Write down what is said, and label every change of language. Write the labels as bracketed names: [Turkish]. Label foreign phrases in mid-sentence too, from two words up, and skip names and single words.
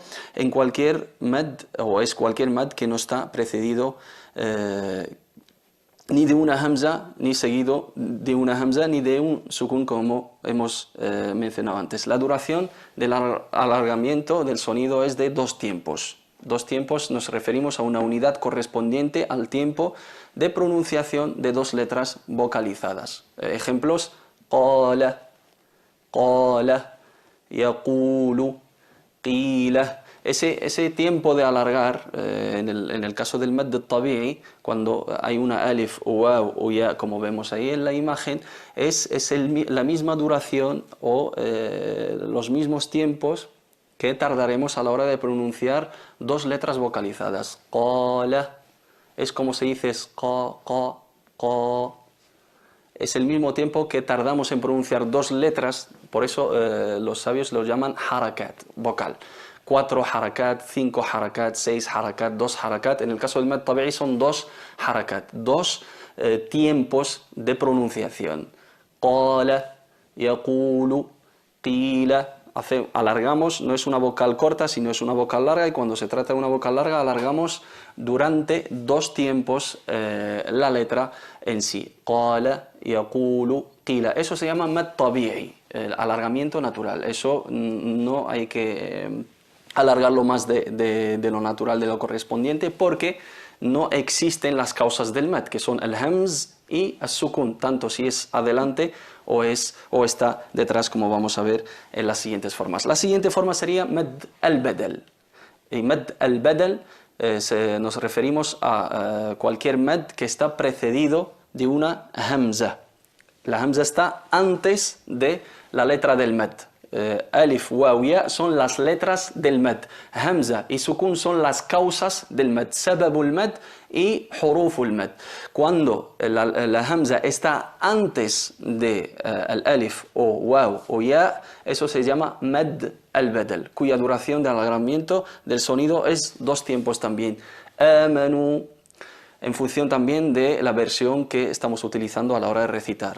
[Spanish] En cualquier med, o es cualquier med que no está precedido ni de una hamza, ni seguido de una hamza, ni de un sukun, como hemos mencionado antes. La duración del alargamiento del sonido es de 2 tiempos. 2 tiempos, nos referimos a una unidad correspondiente al tiempo de pronunciación de 2 letras vocalizadas. Ejemplos: [Arabic] قال، قال، يقول، قيل. [Spanish] Ese tiempo de alargar, en el caso del [Arabic] مد الطبيعي, [Spanish] cuando hay una alif o waw o ya, como vemos ahí en la imagen, es la misma duración o los mismos tiempos que tardaremos a la hora de pronunciar 2 letras vocalizadas. Qala, es como se dice qa. Es el mismo tiempo que tardamos en pronunciar 2 letras, por eso los sabios los llaman harakat, vocal. [Arabic] 4 حركات، 5 حركات، 6 حركات، 2 حركات. [Spanish] En el caso del [Arabic] مد طبيعي [Spanish] son 2 harakat, 2 tiempos de pronunciación. [Arabic] قال، يقول، قيل. [Spanish] Alargamos, no es una vocal corta, sino es una vocal larga, y cuando se trata de una vocal larga alargamos durante 2 tiempos la letra en sí. [Arabic] قال، يقول، قيل. [Spanish] Eso se llama [Arabic] مد طبيعي, [Spanish] el alargamiento natural. Eso no hay que alargarlo más de lo natural, de lo correspondiente, porque no existen las causas del med, que son el hamz y el sukun, tanto si es adelante o está detrás, como vamos a ver en las siguientes formas. La siguiente forma sería [Arabic] مد البدل. [Spanish] Y [Arabic] مد البدل [Spanish] nos referimos a cualquier mad que está precedido de una hamza. La hamza está antes de la letra del mad. [Arabic] ألف، واو, [Spanish] ya son las letras del mad. Hamza y sukun son las causas del mad. [Arabic] سبب المد y حروف المد. [Spanish] Cuando la hamza está antes de el alif o waw o ya, eso se llama [Arabic] مد البدل, [Spanish] cuya duración de alargamiento del sonido es 2 tiempos también. Amanu, en función también de la versión que estamos utilizando a la hora de recitar.